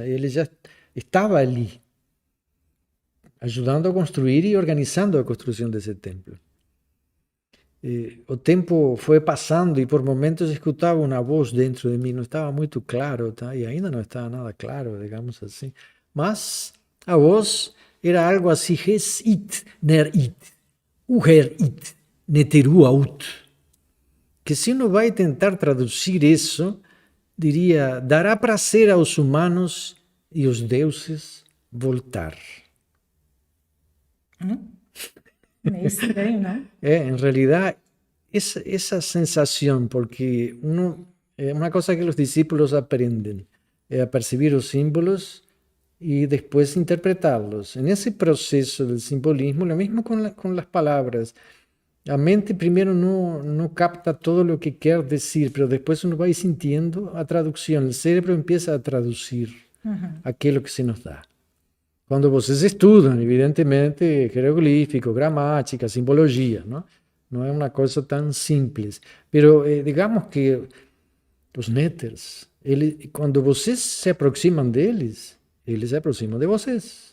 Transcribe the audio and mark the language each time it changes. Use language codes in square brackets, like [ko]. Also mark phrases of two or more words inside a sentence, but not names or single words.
[pt] Ele já estava ali, ajudando a construir e organizando a construção desse templo. O tempo foi passando e por momentos escutava uma voz dentro de mim, não estava muito claro, tá? E ainda não estava nada claro, digamos assim. Mas a voz era algo assim, [egy] hes it, ner it, uher it, neteru aut. [pt] Que se uno vai tentar traduzir isso, diria, dará prazer aos humanos e aos deuses voltar. Meio estranho, não? [es] En realidad, esa sensación, porque una cosa que los discípulos aprenden es a percibir los símbolos y después interpretarlos. En ese proceso del simbolismo, lo mismo con las palabras. La mente primero no capta todo lo que quiere decir, pero después uno va sintiendo a traducción. El cerebro empieza a traducir aquello que se nos da. [pt] Quando vocês estudam, evidentemente, jeroglífico, gramática, simbologia, não? Não é uma coisa tão simples. Pero digamos que os néters, quando vocês se aproximam deles, eles se aproximam de vocês.